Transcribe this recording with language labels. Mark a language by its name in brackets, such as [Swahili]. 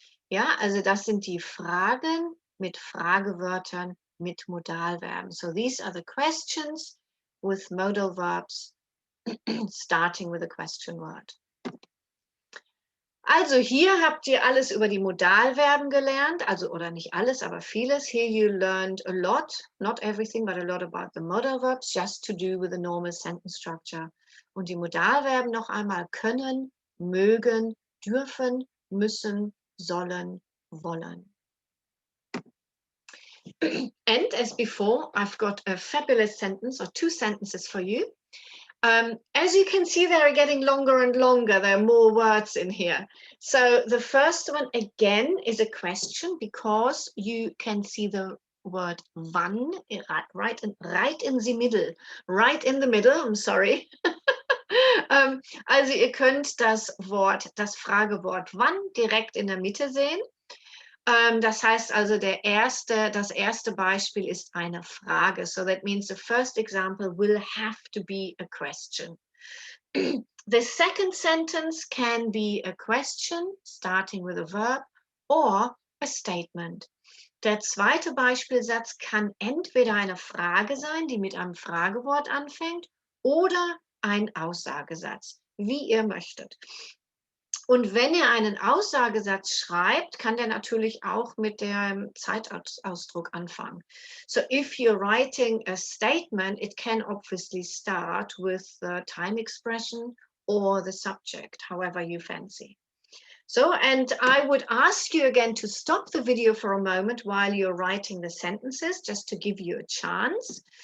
[German] Ja, also das sind die Fragen mit Fragewörtern mit Modalverben. [English] So these are the questions with modal verbs starting with a question word. [German] Also hier habt ihr alles über die Modalverben gelernt, also oder nicht alles, aber vieles. [English] Here you learned a lot, not everything, but a lot about the modal verbs, just to do with the normal sentence structure. [German] Und die Modalverben noch einmal können, mögen, dürfen, müssen, sollen, wollen. [English] And as before, I've got a fabulous sentence or 2 sentences for you. As you can see, they're getting longer and longer. There are more words in here. So the first one again is a question because you can see the word wann right in the middle. Right in the middle, I'm sorry. [German] Also ihr könnt das Fragewort wann direkt in der Mitte sehen. Das heißt also, das erste Beispiel ist eine Frage. [English] So that means the first example will have to be a question. The second sentence can be a question, starting with a verb, or a statement. [German] Der zweite Beispielsatz kann entweder eine Frage sein, die mit einem Fragewort anfängt, oder ein Aussagesatz, wie ihr möchtet. Und wenn ihr einen Aussagesatz schreibt, kann der natürlich auch mit dem Zeitausdruck anfangen. [English] So if you're writing a statement, it can obviously start with the time expression or the subject, however you fancy. So, and I would ask you again to stop the video for a moment while you're writing the sentences, just to give you a chance.